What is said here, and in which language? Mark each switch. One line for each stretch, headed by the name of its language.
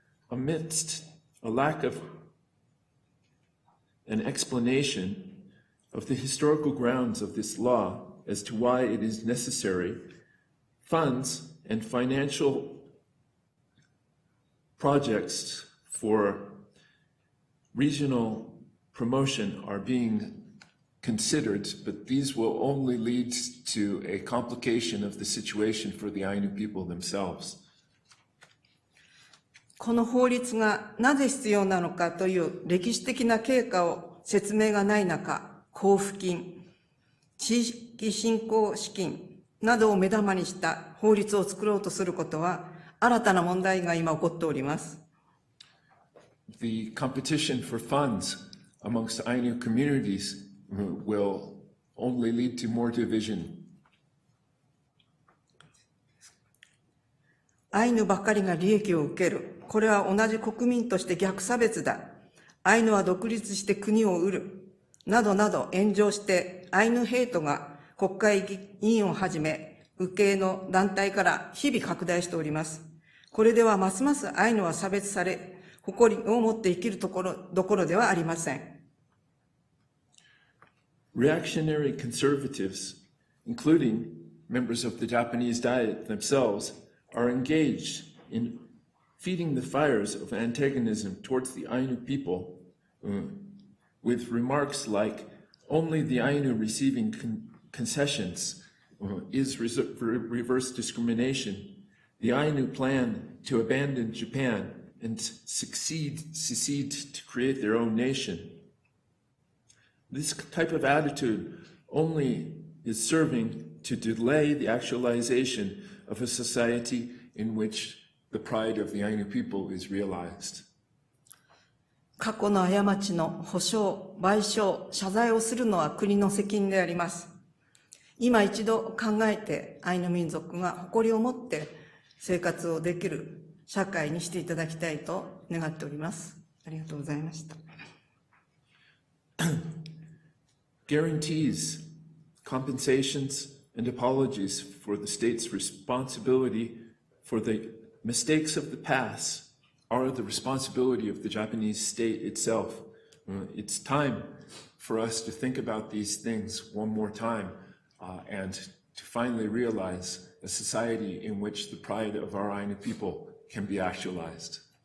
English: Amidst a lack of an explanation of the historical grounds of this law as to why it is necessary, funds and financial projects for regional promotion are being considered, but these will only lead to a complication of the situation for the Ainu people themselves.
Japanese: この法律がなぜ必要なのかという歴史的な経過を説明がない中、交付金、地域振興資金などを目玉にした法律を作ろうとすることは、新たな問題が今起こっております。
English: The competition for funds amongst Ainu communities will only lead to more division.
Japanese: アイヌばかりが利益を受ける。これは同じ国民として逆差別だ。アイヌは独立して国を売る。などなど炎上して、アイヌヘイトが国会議員をはじめ、右系の団体から日々拡大しております。これではますますアイヌは差別され、誇りを持って生きるどころではありません。
English: Reactionary conservatives, including members of the Japanese Diet themselves, are engaged in feeding the fires of antagonism towards the Ainu people with remarks like, only the Ainu receiving concessions is reverse discrimination. The Ainu plan to abandon Japan and secede to create their own nation. This type of attitude only is serving to delay the actualization of a society in which the pride of the Ainu people is realized.
Japanese: 過去の過ちの補償、賠償、謝罪をするのは国の責任であります。今一度考えて、アイヌ民族が誇りを持って生活をできる社会にしていただきたいと願っております。ありがとうございました。
English: Guarantees, compensations, and apologies for the state's responsibility for the mistakes of the past are the responsibility of the Japanese state itself. It's time for us to think about these things one more time and to finally realize a society in which the pride of our Ainu people can be actualized.